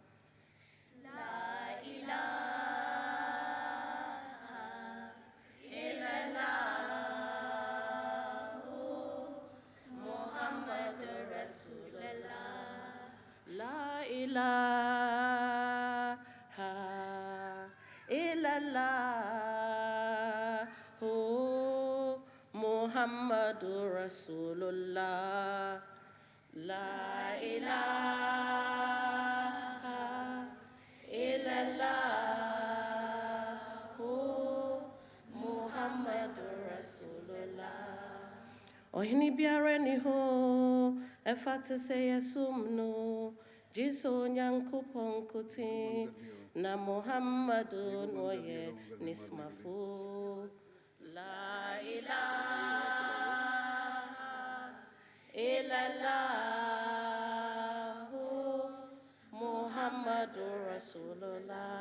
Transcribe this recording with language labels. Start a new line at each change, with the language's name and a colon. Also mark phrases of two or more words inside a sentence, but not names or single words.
Arabic: لا إله إلا الله هو محمد رسول الله. لا إله إلا الله هو محمد رسول الله.
Akan: Ohini biara ni ho efate se yesumno jiso nyankopon kuti na Muhammadun oye nismafu.
Arabic: لا إله إلا الله محمد رسول الله.